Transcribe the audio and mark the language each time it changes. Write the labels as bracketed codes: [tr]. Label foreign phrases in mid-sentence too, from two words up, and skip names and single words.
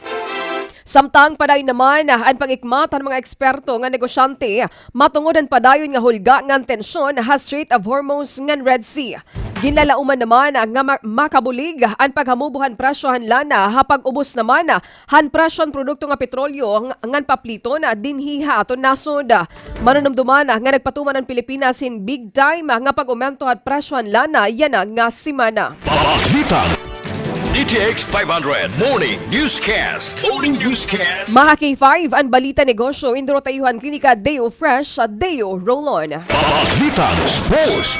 [war] Samtang padayon naman ang pag-ikmat ng mga eksperto nga negosyante matungod ang padayon nga hulga ngan tensyon ha Strait of Hormuz ngan Red Sea. Ginlalauman naman nga makabulig ang paghamubuhan presyohan lana hapag ubos naman han presyon produkto nga petrolyo ngan paplito na dinhiha aton nasod. Manunumduman nga nagpatuman ang Pilipinas in [en] big time [war] nga pag-aumento at presyohan lana yan nga simana. Balitang DTX500 Morning Newscast. Morning Newscast. Mga K5, ang balita negosyo, induro tayuhan klinika Deo Fresh at Deo Roll-On. Balitang Sports.